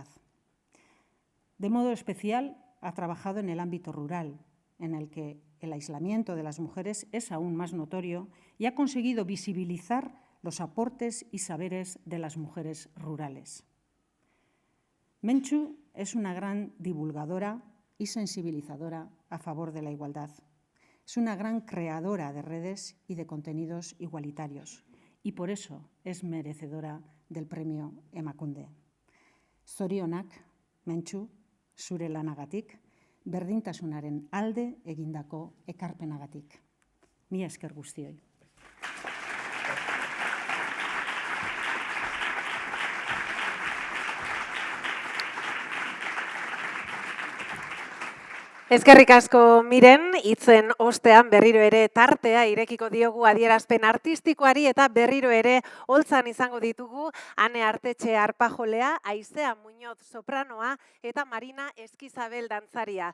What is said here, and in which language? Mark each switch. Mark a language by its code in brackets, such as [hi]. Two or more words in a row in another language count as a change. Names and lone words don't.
[es] De modo especial, ha trabajado en el ámbito rural, en el que el aislamiento de las mujeres es aún más notorio y ha conseguido visibilizar los aportes y saberes de las mujeres rurales. Mentxu es una gran divulgadora y sensibilizadora a favor de la igualdad. Es una gran creadora de redes y de contenidos igualitarios y por eso es merecedora del premio Emakunde. [eu] Zorionak, Mentxu, zure lanagatik, berdintasunaren alde egindako ekarpenagatik. Mila esker guztioi. Eskerrik asko Miren, hitzen ostean berriro ere tartea irekiko diogu adierazpen artistikoari eta berriro ere holtzan izango ditugu Ane Artetxe arpajolea, Aizea Muñoz sopranoa eta Marina Eskizabel dantzaria.